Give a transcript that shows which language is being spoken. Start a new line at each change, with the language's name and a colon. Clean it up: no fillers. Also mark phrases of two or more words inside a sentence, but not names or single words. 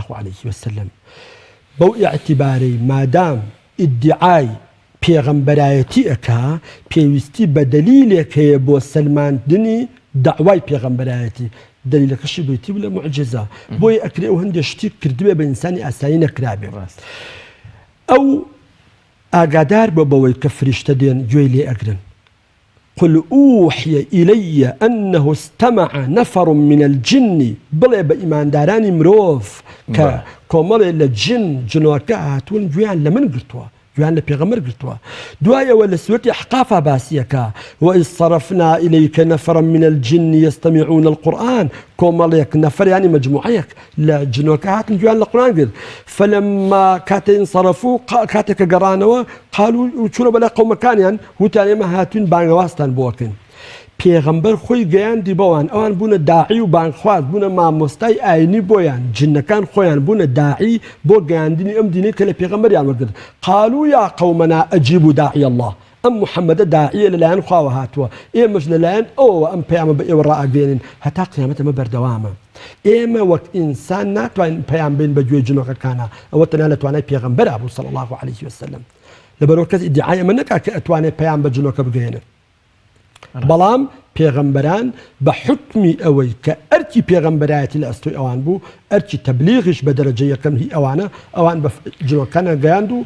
Arabic: عليه وسلم
Central Kurdish: بەو ئیعتیبارەی مادام ئیدعای پێغەمبەرایەتی ئەکا پێویستی بە دەلیلێک هەیە بۆ سەلماندنی داوای پێغەمبەرایەتی دەلیلەکەشی بێتی بڵێ موعجزە بۆی ئەکرێ ئەو هەندێک شتی کردوێ بە ئینسانی ئاسایی نەکرابێ ئەو ئاگادار بە بەوەی کە فریشتە دێن گوێی لێ ئەگرن قل
Arabic: أوحي إلي أنه استمع نفر من الجن
Central Kurdish: بڵێ بە ئیماندارانی مرۆڤ کە کۆمەڵێ لە جنۆکە هاتوون گوێیان لە من گرتووە گویان لە پێغەمبەر گرتووە دوایەوە لە سورەتی ئەحقافا باسیەکە
Arabic: وإذ صرفنا إليك نفرا من الجن يستمعون القرآن
Central Kurdish: کۆمەڵێک نەفەر ینی مەجموعەیەک لە جنۆکە هاتن گویان لە قورئان گرت فلما کاتێ انصرفوا کاتێکە گەڕانەوە قالوا چوونە بەلای قەومەکانیان وتیان ئێمە هاتوین بانگەواستان بۆکەین پێغەمبەر خۆی گەیاندی بەوان ئەوان بوونە داعی و بانگخواز بوونە مامۆستای ئاینی بۆیان جنەکان خۆیان بوونە داعی بۆ گەیاندنی ئەم دینەی کە لە پێغەمبەریان وەرگرت
Arabic: قالوا يا قومنا أجيبوا داعي الله
Central Kurdish: ئەم محەممەدە داعیە لەلایەن خواوە هاتووە ئێمەش لەلایەن ئەوە ئەم پەیامە بە ئێوە ڕائگەێنین هەتا قیامەت ئەمە بەردەوامە ئێمە وەک ئینسان ناتوانین پەیام بین بە گوێ جنۆکەکانە ئەوە تەنیا لە توانای پێغەمبەر بوو
Arabic: صلی الله عليه وسلم
Central Kurdish: لەبەرەوە کەس ئیدعای ئەمە نەکات کە ئەتوانێت پەیام بە جنۆکە بگەێنێت بەڵام پێغەمبەران بە حکمی ئەوەی کە ئەرکی پێغەمبەرایەتی لە ئەستۆی ئەوان بوو ئەرکی تەبلیغیش بە دەرەجە یەکەم هی ئەوان بە جنۆکانە گەیاند و